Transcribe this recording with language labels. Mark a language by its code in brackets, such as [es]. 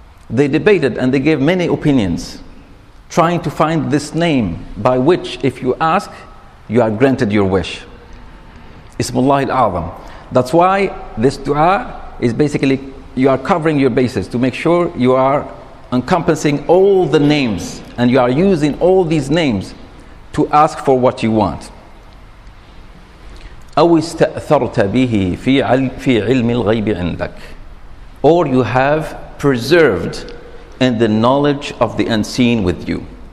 [en] They debated and they gave many opinions, trying to find this name by which, if you ask, you are granted your wish. Ismullah al-A'zam. That's why this dua is basically, you are covering your bases to make sure you are encompassing all the names and you are using all these names to ask for what you want. [ar] أو استأثرت به في علم الغيب عندك. [en] Or you have preserved in the knowledge of the unseen with you.